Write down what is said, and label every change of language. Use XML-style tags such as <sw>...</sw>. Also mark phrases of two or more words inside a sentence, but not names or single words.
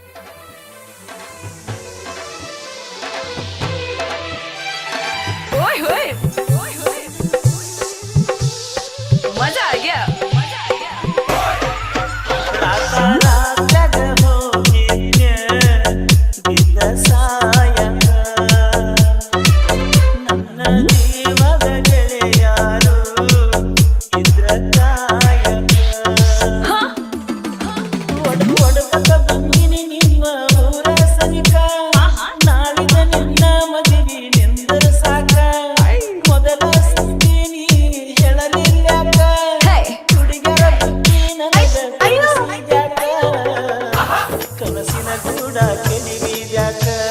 <hi>ओए होए ओए होए मजा आ गया मजा आ गया</hi> <kn>ರಾತ್ಯಾಗ ಹೋಗಿದ್ನ್ಯ ಬಿದ್ದ ಸಾಯಕ ನನ್ನ ಜೀವದ ಗೆಳೆಯಾರು ಇದ್ರ ಕಾಯಕ ಒಡಕ ಬಂದಿನಿ ನಿಮ್ಮ ಊರ ಸನಿಕ ನಾಳಿದ ನಿನ್ನ ಮದುವೆ ನಿಂದರ ಸಾಕ ಮೊದಲ ಸುದ್ದಿನಿ ಹೇಳಲಿಲ್ಲಾಕ ಹುಡುಗರ ಬುದ್ಧಿ ನನಗ ಕಲಿಸಿದ್ಯಾಕ ಕನಸಿನ ಕೂಡ ಕೆಲಿವಿದ್ಯಾಕ</kn>